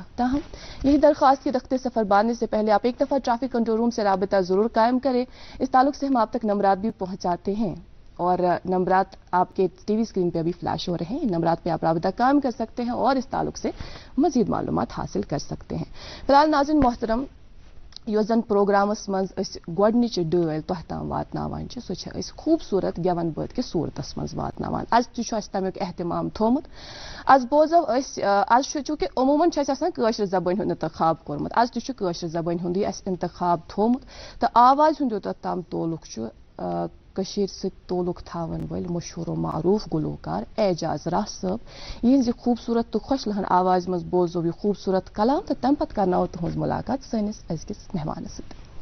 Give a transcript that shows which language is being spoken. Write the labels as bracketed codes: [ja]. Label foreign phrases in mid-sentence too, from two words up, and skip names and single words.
[ur] تاہم یہی درخواست کی رکھتے سفر باندھنے سے پہلے آپ ایک دفعہ ٹریفک کنٹرول روم سے رابطہ ضرور قائم کریں. اس تعلق سے ہم آپ تک نمبرات بھی پہنچاتے ہیں اور نمبرات آپ کے ٹی وی اسکرین پے ابھی فلیش ہو رہے ہیں. ان نمبرات پے آپ رابطہ قائم کر سکتے ہیں اور اس تعلق سے مزید معلومات حاصل کر سکتے ہیں. فی الحال ناظرین محترم, [ks] योजन प्रोग्रामस मज गोडनिच डल तोह ताम वातनावान छ सो छ इस खूबसूरत गेवन बद के सूरतस मज वातनावान। आज तुछ अस तमिक एहतमाम थोमुत। आज बोजो आज चूंकि अमूमन छ आसान कशर जबान हुंद इंतखाब कोरमुत, आज तुछ कशर जबान हुंद अस इंतखाब थोमुत तो आवाज हुंद योत ताम तोलुक छ कशीर से तोलुक थावन वल मशहूर मारूफ गुलकार एजाज राह साहब। यह खूबसूरत तो खुश लहन आवाज मज बोजो यह खूबसूरत कलाम तो तम पत करना तुहज मुलाकात सनिस अजकिस मेहमान सत।